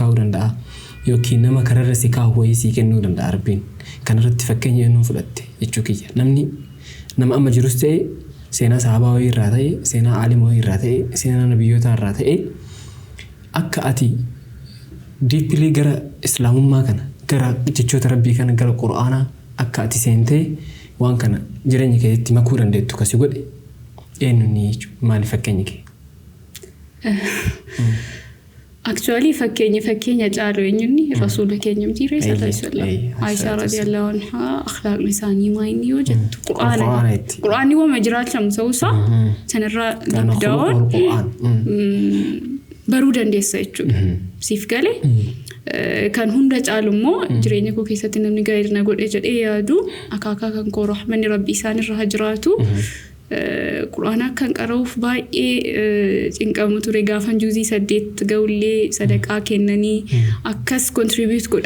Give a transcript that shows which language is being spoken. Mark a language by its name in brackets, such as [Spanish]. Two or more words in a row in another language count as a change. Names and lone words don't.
[Oromo] kaa'uu danda'a yookiin nama kararra si kaa'uu wayii kennuu danda'a rabbiin kanarratti fakkeenya eenyuun fudhatte jechuu kiyya namni nama amma jirus ta'e seenaa sahabaa wayii irraa ta'e seenaa aalima wayii irraa ta'e seenaa nabiyyoota irraa ta'e akka ati diippilii gara islaamummaa kana gara jechoota rabbii kana gara quraanaa akka ati seentee waan kana jireenya keessatti makuu dandeettu kasi godhe eenyuun maali fakkeenyi kee actually fakkeenya caalu eenyuun rasuula keenya mitiiree [Arabic] صلى الله عليه وسلم [Oromo] Aisha [Arabic] رضي الله عنها [Oromo] akhlaaqni isaanii maayini yoo jettu quraanni wama jiraachamu ta'uusaa sanarraa dabdaa'uun baruu dandeessa jechuudha siif galee kan hunda caalu immoo jireenya koo keessatti namni gaa'elna godhe jedhee yaadu akaakaa kan koo rahmanni rabbii isaanirra jiraatu quraana kan qara'uuf baay'ee cinqamu ture gaafan juuzii 8 ga'ullee sadaqaa kennanii akkas contribute godhaa